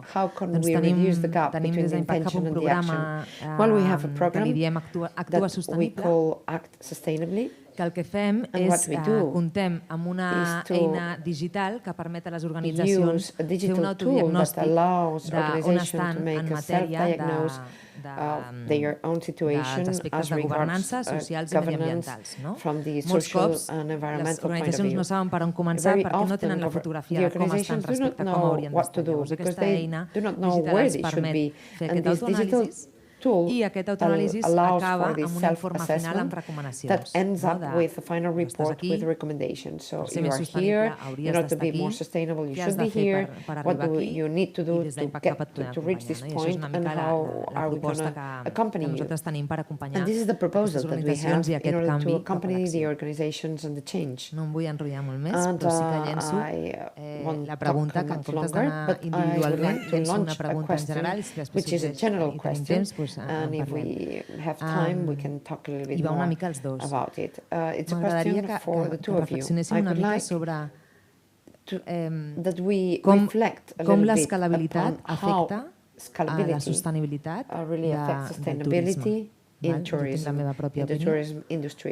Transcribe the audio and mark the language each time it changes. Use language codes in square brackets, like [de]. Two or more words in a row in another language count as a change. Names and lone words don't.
[ca] Doncs tenim des d'Impact Hub un programa que li diem Actua Sostenible, que el que fem és comptem amb una eina digital que permet a les organitzacions fer un autodiagnòstic d'on estan en matèria dels aspectes de governança, socials i mediambientals. Molts cops les organitzacions no saben per on començar perquè no tenen la fotografia de com estan respecte a com haurien d'estar. Llavors aquesta eina digital ens permet fer aquest autoanàlisi i aquest autoanàlisi acaba amb un informe final amb recomanacions. [en] That ends up with a final report with recommendations. So you are here, in order to be more sustainable, you should be here. What do you need to do to reach this point, and how are we going to accompany you? And this is the proposal that we have in order to accompany the organizations and the change. [ca] No em vull enrotllar molt més, però sí que llenço la pregunta que en comptes d'anar individualment, llenço una pregunta en general i si després tenim temps, [en] and if we have time, we can talk a little bit more about it. It's a question for the two of you. I would like that we reflect a little bit upon how scalability really affects sustainability in tourism, in the tourism industry.